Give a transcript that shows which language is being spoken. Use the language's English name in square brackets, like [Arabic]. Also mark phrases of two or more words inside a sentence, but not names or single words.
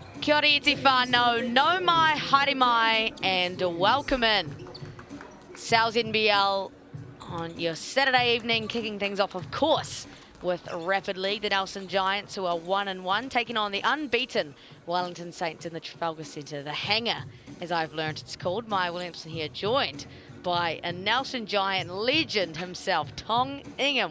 [Māori] Kia ora iti whānau, no mai, haere mai, [English] and welcome in. NZNBL on your Saturday evening, kicking things off, of course, with Rapid League, the Nelson Giants, who are 1-1, taking on the unbeaten Wellington Saints in the Trafalgar Centre. The Hanger, as I've learned it's called. Maya Williamson here, joined by a Nelson Giant legend himself, Tong Ingham.